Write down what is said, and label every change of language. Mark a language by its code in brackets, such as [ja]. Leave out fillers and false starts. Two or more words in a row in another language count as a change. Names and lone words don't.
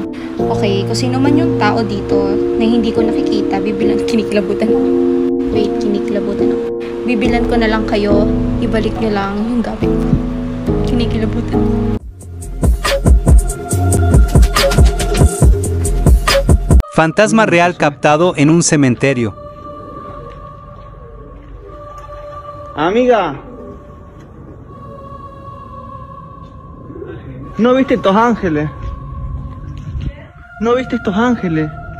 [tl] Okay, kung sino man yung tao dito na hindi ko nakikita, kinikilabutan ako. Wait, kinikilabutan ako. Bibilan ko na lang kayo. Ibalik nyo lang yung gamit ko. Kinikilabutan ako. [es] Fantasma real captado en un cementerio. Amiga, ¿no viste estos ángeles? ¿No viste estos ángeles?